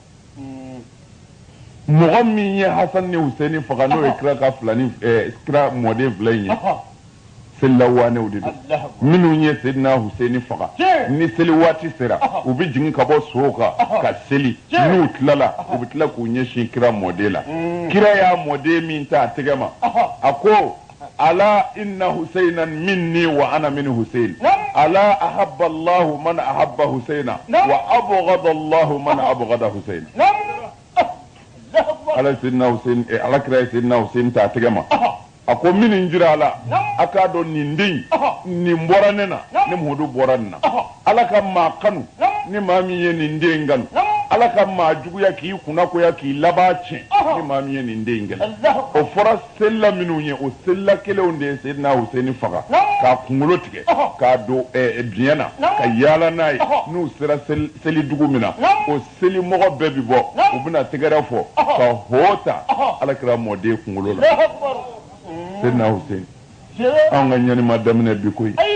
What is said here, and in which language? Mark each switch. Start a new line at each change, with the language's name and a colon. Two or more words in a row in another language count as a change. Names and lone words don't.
Bambara: mɔgɔ min ye hasan ni husaini faga n'o ye kira ka filani kira mɔden fila in ye selilaw wanew de don minnu ye sedina husaini faga ni seli waati sera u bɛ jigin ka bɔ sow kan ka seli n'u tilala u bɛ tila k'u ɲɛsin kira mɔden la kira y'a mɔden min ta a tɛgɛ ma a ko ala
Arabic: إن حسينا مني وأنا من حسين الله أحب الله من أحب حسينا وأبغض الله من أبغض حسينا
Bambara: ala sidna husain ala kira sidna husain ta a tɛgɛ ma a ko min jira ala a k'a dɔn nin den nin bɔra ne na ne muhadu bɔra nin na ala ka maa kanu ni maa min ye nin den kanu ala ka maa juguya k'i kunnakoya k'i laban tiɲɛ ni maa min ye nin den gɛlɛ o fɔra selila minnu ye o selila kelenw de ye sedina husaini faga k'a kunkolo tigɛ k'a don biɲɛ na ka yaala n'a ye n'u sera seli dugu min na o seli mɔgɔ bɛɛ bi bɔ u bɛna tɛgɛrɛ fɔ ka hoo ta ala kɛra mɔden kunkolo la sedina husaini an ka ɲanima daminɛ bi koyi